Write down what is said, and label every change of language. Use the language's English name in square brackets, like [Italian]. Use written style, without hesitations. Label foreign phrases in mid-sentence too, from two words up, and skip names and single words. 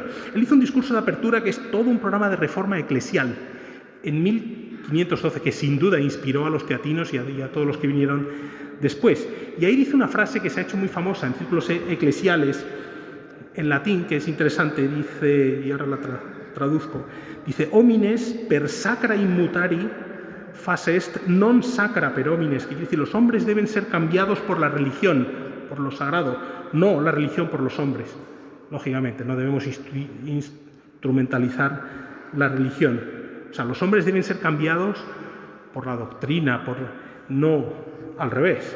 [Spanish] Él hizo un discurso de apertura que es todo un programa de reforma eclesial en 1512, que sin duda inspiró a los teatinos y a todos los que vinieron después. Y ahí dice una frase que se ha hecho muy famosa en círculos eclesiales, en latín, que es interesante, dice, y ahora la traduzco, dice, [Latin] homines per sacra immutari face est non sacra per homines, [Spanish] que quiere decir, los hombres deben ser cambiados por la religión, por lo sagrado, no la religión por los hombres. Lógicamente, no debemos instrumentalizar la religión. O sea, los hombres deben ser cambiados por la doctrina, no al revés.